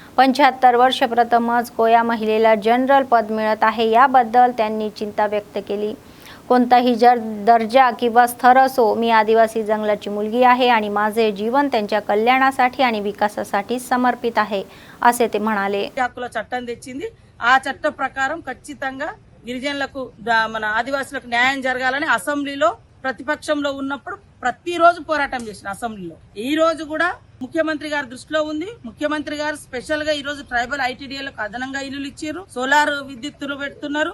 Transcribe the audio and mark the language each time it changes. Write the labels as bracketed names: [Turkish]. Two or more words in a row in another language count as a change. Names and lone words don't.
[Marathi] 75 वर्ष प्रथमच कोया महिलेला जनरल पद मिळत आहे, याबद्दल त्यांनी चिंता व्यक्त केली। कोणताही दर्जा किंवा स्तर असो, मी आदिवासी जंगलाची मुलगी आहे आणि माझे जीवन त्यांच्या कल्याणासाठी आणि विकासासाठी समर्पित आहे असे ते म्हणाले। [Telugu] హక్కుల చట్టం తెచ్చింది। ఆ చట్ట ప్రకారం ఖచ్చితంగా గిరిజనులకు మన ఆదివాసులకు న్యాయం జరగాలని అసెంబ్లీలో ప్రతిపక్షంలో ఉన్నప్పుడు ప్రతిరోజు పోరాటం చేసిన అసెంబ్లీలో ఈ రోజు కూడా ముఖ్యమంత్రి గారి దృష్టిలో ఉంది। ముఖ్యమంత్రి గారు స్పెషల్ గా ఈ రోజు ట్రైబల్ ITDAలకు అదనంగా ఇల్లులు ఇచ్చారు, సోలార్ విద్యుత్తులు పెడుతున్నారు।